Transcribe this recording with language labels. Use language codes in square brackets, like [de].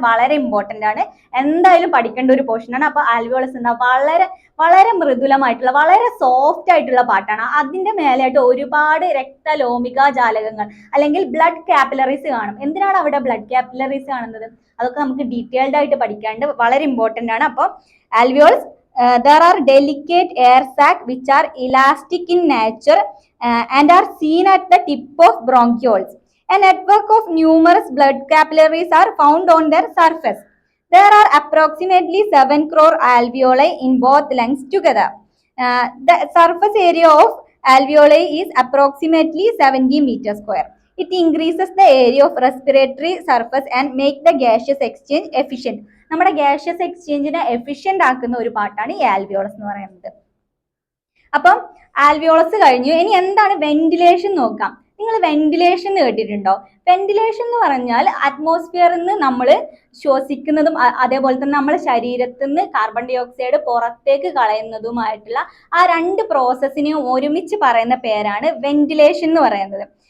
[ml] വളരെ ഇമ്പോർട്ടന്റ് ആണ്, എന്തായാലും പഠിക്കേണ്ട ഒരു പോർഷൻ ആണ്. അപ്പൊ ആൽവിയോളസ് എന്താ, വളരെ വളരെ മൃദുലമായിട്ടുള്ള വളരെ സോഫ്റ്റ് ആയിട്ടുള്ള പാട്ടാണ്. അതിന്റെ മേലെയായിട്ട് ഒരുപാട് രക്തലോമിക ജാലകങ്ങൾ അല്ലെങ്കിൽ ബ്ലഡ് കാപ്പിലറീസ് കാണും. എന്തിനാണ് അവിടെ ബ്ലഡ് കാപ്പിലറീസ് കാണുന്നത്? അതൊക്കെ നമുക്ക് ഡീറ്റെയിൽഡ് ആയിട്ട് പഠിക്കാണ്ട്, വളരെ ഇമ്പോർട്ടന്റ് ആണ്. അപ്പോൾ [en] alveoles, there are delicate air sac which are elastic in nature and are seen at the tip of bronchioles. A network of numerous blood capillaries are found on their surface. There are approximately 7 crore alveoli in both lungs together. The surface area of alveoli is approximately 70 meters square. It increases the area of respiratory surface and make the gaseous exchange efficient. [ml] നമ്മുടെ gaseous exchangeനെ efficient ആക്കുന്ന ഒരു പാർട്ടാണ് ഈ alveolus എന്ന് പറയുന്നത്. അപ്പം alveolus കഴിഞ്ഞു. ഇനി എന്താണ് വെന്റിലേഷൻ നോക്കാം. നിങ്ങൾ വെന്റിലേഷൻ കേട്ടിട്ടുണ്ടോ? വെന്റിലേഷൻ എന്ന് പറഞ്ഞാൽ അറ്റ്മോസ്ഫിയറിൽ നിന്ന് നമ്മൾ ശ്വസിക്കുന്നതും അതേപോലെ തന്നെ നമ്മുടെ ശരീരത്തിൽ നിന്ന് കാർബൺ ഡൈ ഓക്സൈഡ് പുറത്തേക്ക് കളയുന്നതുമായിട്ടുള്ള ആ രണ്ട് പ്രോസസ്സിനെയും ഒരുമിച്ച് പറയുന്ന പേരാണ് വെന്റിലേഷൻ എന്ന് പറയുന്നത്.